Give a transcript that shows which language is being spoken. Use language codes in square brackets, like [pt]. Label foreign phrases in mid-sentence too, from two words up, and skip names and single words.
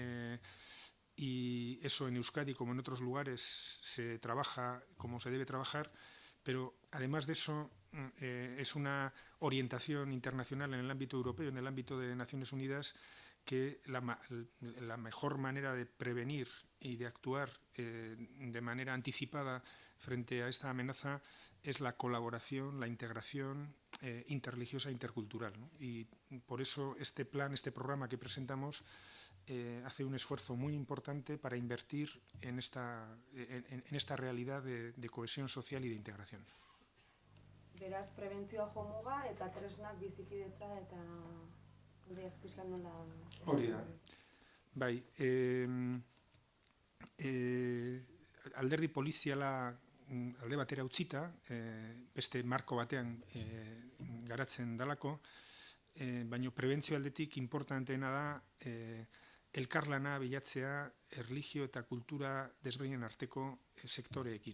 [es] y eso en Euskadi como en otros lugares se trabaja como se debe trabajar, pero además de eso es una orientación internacional en el ámbito europeo, en el ámbito de Naciones Unidas, que la mejor manera de prevenir y de actuar de manera anticipada frente a esta amenaza es la colaboración, la integración interreligiosa e intercultural, ¿no? Y por eso este plan, este programa que presentamos hace un esfuerzo muy importante para invertir en esta realidad de cohesión social y de integración. [eu] Beraz, prebentzioa jomuga eta tresnak bizikidetza eta aldeak pixkan nola... Hori da. Bai, alderdi poliziala alde batera utzita, beste marko batean garatzen dalako, baina prebentzio aldetik importanteena da elkarlana bilatzea erlijio eta kultura desberdinen arteko sektoreekin.